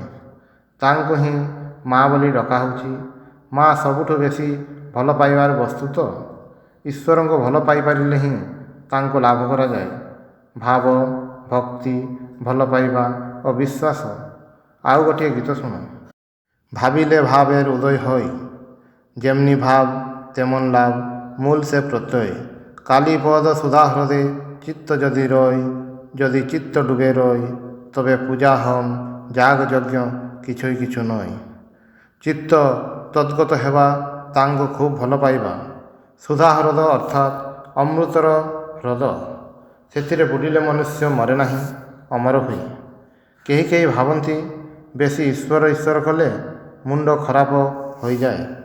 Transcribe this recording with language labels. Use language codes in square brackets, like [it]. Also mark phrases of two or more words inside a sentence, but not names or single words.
[or] ତାଙ୍କୁ ହିଁ ମା ବୋଲି ଡକା ହେଉଛି। ମା ସବୁଠୁ ବେଶୀ ଭଲ ପାଇବାର ବସ୍ତୁ ତ। ଈଶ୍ୱରଙ୍କୁ ଭଲ ପାଇପାରିଲେ ହିଁ ତାଙ୍କୁ ଲାଭ କରାଯାଏ। ଭାବ, ଭକ୍ତି, ଭଲ ପାଇବା ଓ ବିଶ୍ୱାସ। ଆଉ ଗୋଟିଏ ଗୀତ ଶୁଣ। [bn] ভাবিলে ভাবের উদয় হয়, যেমনি ভাব তেমন লাভ, মূল সে প্রত্যয়। কালীপদ সুধা হ্রদে চিত্ত যদি রয়, যদি চিত্ত ডুবে রয়, তবে পূজা হম যাগ যজ্ঞ কিছুই কিছু নয়। [or] চিত্ତ ତଦ୍ଗତ ହେବା, ତାଙ୍କୁ ଖୁବ୍ ଭଲ ପାଇବା। ସୁଧା ହ୍ରଦ ଅର୍ଥାତ୍ ଅମୃତର ହ୍ରଦ। ସେଥିରେ ବୁଡ଼ିଲେ ମନୁଷ୍ୟ ମରେ ନାହିଁ, ଅମର ହୁଏ। କେହି କେହି ଭାବନ୍ତି ବେଶୀ ଈଶ୍ୱର ଈଶ୍ୱର କଲେ ମୁଣ୍ଡ ଖରାପ ହୋଇଯାଏ।